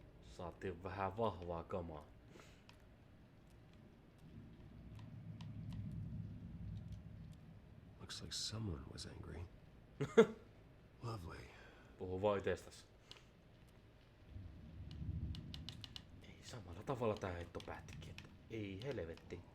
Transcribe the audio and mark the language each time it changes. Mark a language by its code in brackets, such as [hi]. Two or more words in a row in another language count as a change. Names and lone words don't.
[fi] Saatiin vähän vahvaa kamaa. [en] Looks like someone was angry. Lovely. [fi] Puhu vaan itsestäsi. Ei samalla tavalla tää heitto pätki. Ei helvetti.